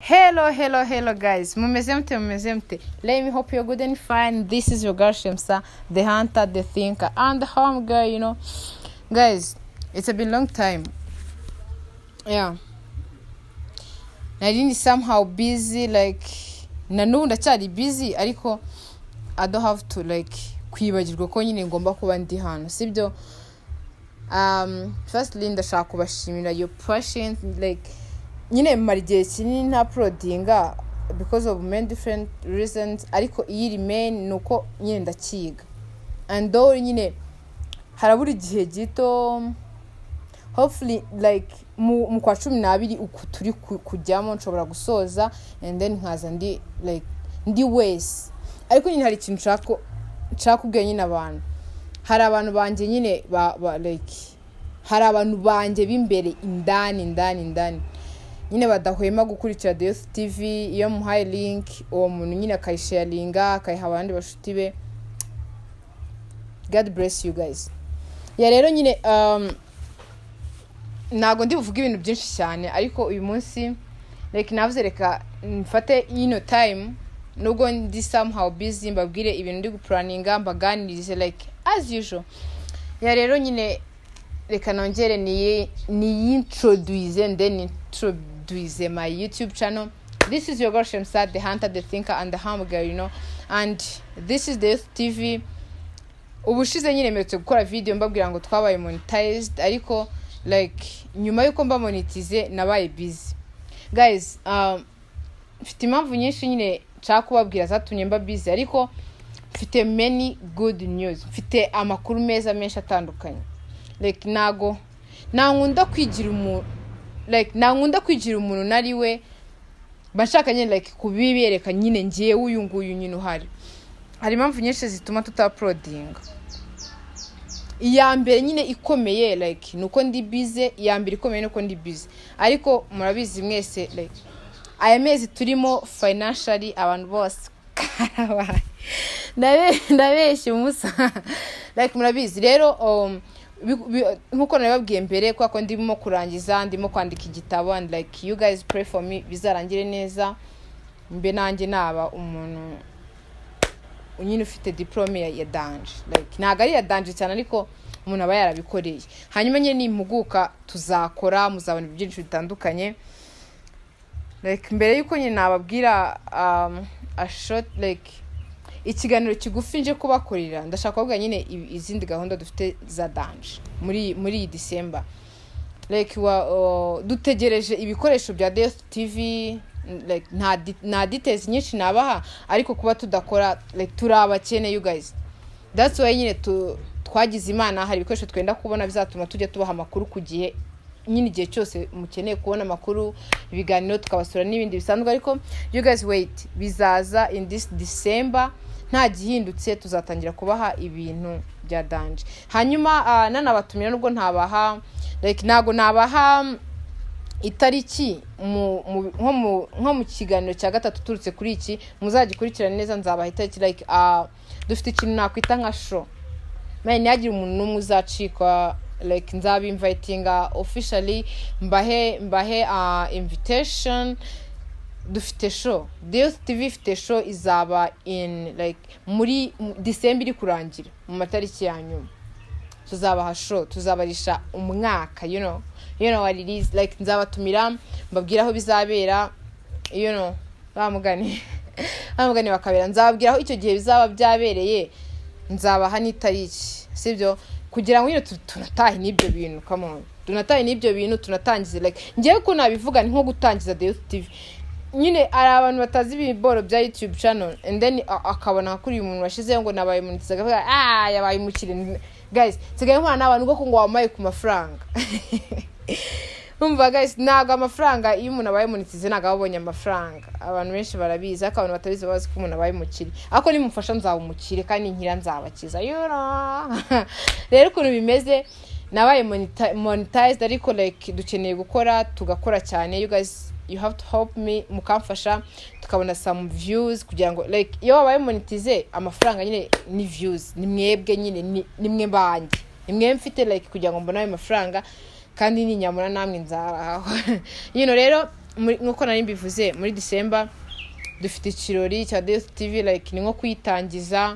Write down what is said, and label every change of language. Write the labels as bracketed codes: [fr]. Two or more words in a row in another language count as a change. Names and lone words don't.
[en] Hello guys, [rw] mumeze mute. [en] Let me hope you're good and fine. This is your girl Shemsa, the hunter, the thinker, and the home girl, Guys, it's been long time. [rw] Yeah. Nari [en] somehow busy, like [rw] nanubu ndacyari busy ariko [en] I don't have to [rw] kwibagirwa ko nyine ngomba kuba ndi hano, sibyo? Firstly ndashaka kubashimira [en] your patience, [rw] nyine marigiye kinini nta uploadinga [en] because of many different reasons, [rw] ariko iyi remain nuko nyine ndakiga, [en] and though [rw] nyine harabura igihe gito, hopefully mu kwa 12 uku turi kujyamo nshobora gusoza, [en] and then [rw] nkaza ndi wese. Ariko nyine hari ikintu nshaka kubwira nyine abantu, hari abantu banje nyine hari abantu banje b'imbere indani nyine badahwema gukurikira The Youth TV. Iyo muhaye link uwo muntu nyine akayisharinga akayiha abandi bashuti be. [en] God bless you guys. [rw] Ya rero nyine nago ndi buvuga ibintu byinshi cyane, ariko uyu munsi navuze reka mfate time nubwo ndi [en] somehow busy, [rw] mbabwire ibintu ndi guplaninga, mbaganirize [en] as usual. [rw] Ya rero nyine reka nongere ni [en] introduce and then introduce my YouTube channel. This is your girl Shemsa, the hunter, the thinker, and the home girl, and this is The Youth TV. [rw] Ubushize nyine mperutse gukora video mbabwira ngo twabaye monetized, ariko nyuma yuko mba monetize nabaye busy. Guys, mfite impamvu nyinshi nyine nshaka kubabwira zatumye mba busy, ariko mfite [en] many good news, [rw] mfite amakuru meza menshi atandukanye. Nankunda kwigira umuntu, nankunda kwigira umuntu nariwe bashaka nyine kubibereka nyine ngiye uyu nguyu nyine uhari. Hari impamvu nyinshi zituma tutaploadinga. Iya mbere nyine ikomeye nuko ndi busy, iya mbere ikomeye nuko ndi busy. Ariko murabizi mwese aya mezi turimo financially abantu bose ndabeshye umusa murabizi rero nkuko nababwiye mbere ko ndimo kurangiza, ndimo kwandika igitabo, [en] and you guys pray for me [rw] bizarangire neza, mbe nanjye naba umuntu unyine ufite diplome ya danje. Ntago ari ya danje cyane, ariko umuntu aba yarabikoreye. Hanyuma nyine nimpuguka tuzakora, muzabona byinshi bitandukanye. Mbere yuko nyine nababwira [en] a short [rw] ikiganiro kigufi nje kubakorera, ndashaka kuvuga nyine izindi gahunda dufite za danje muri December. Dutegereje ibikoresho bya The Youth TV, nta details nyinshi nabaha, ariko kuba tudakora turabakene [en] you guys. That's why [rw] nyine twagize Imana, hari ibikoresho twenda kubona bizatuma tujya tubaha amakuru ku gihe, nyine igihe cyose mukeneye kubona amakuru, ibiganiro tukabasura n'ibindi bisanzwe. [en] Ariko you guys wait, bizaza in this December, [rw] nta gihindutse tuzatangira kubaha ibintu bya danje. Hanyuma nanabatumira nubwo ntabaha nago nabaha itariki nko mu kiganiro cya gatatu turutse kuri iki, muzagikurikirana neza, nzabaha itariki dufite ikintu nakwita nka show. Yagira umuntu n'umwe uzacikwa, nzabi invitinga officially, mbahe invitation. Dufite show, The Youth TV ifite show izaba in muri December iri kurangira mu matariki ya nyuma. Tuzabaha show, tuzabarisha umwaka, [en] you know what it is. [rw] Nzabatumira mbabwira aho bizabera, bamugani bakabera, nzababwira aho icyo gihe bizaba byabereye, nzabaha n'itariki, sibyo? Kugira ngo nyine tunatahe n'ibyo bintu, [en] come on, [rw] tunatahe n'ibyo bintu, tunatangize ngiye ko nabivuga ni nko gutangiza The Youth TV. Nyine ari abantu batazi ibiboro bya YouTube channel, and then akabona kuri uyu muntu washizeho ngo nabaye monetize, akavuga yabaye umukire. Guys, sigaye nkwana n'abantu ngo ngo wamaye ku mafaranga. Umva guys, naga amafaranga iyo umuntu abaye monetize naga abonye amafaranga. Abantu benshi barabizi, ariko abantu batabizi bazi ko umuntu abaye umukire. Ako nimufasha nzaba umukire kandi nkira nzabakiza. Rero ukuntu bimeze, nabaye monetized, ariko dukeneye gukora, tugakora cyane. [en] You guys, you have to help me, [rw] mukamfasha tukabona [en] some views, [rw] kugira ngo iyo wabaye monetize amafaranga nyine ni views, ni mwebwe nyine, ni mwe banjye, ni mwe mfite kugira ngo mbone ayo mafaranga, kandi ni nyamura namwe nzaraho. Rero nkuko nari mbivuze muri December dufite ikirori cya DSTV like ni nko kwitangiza.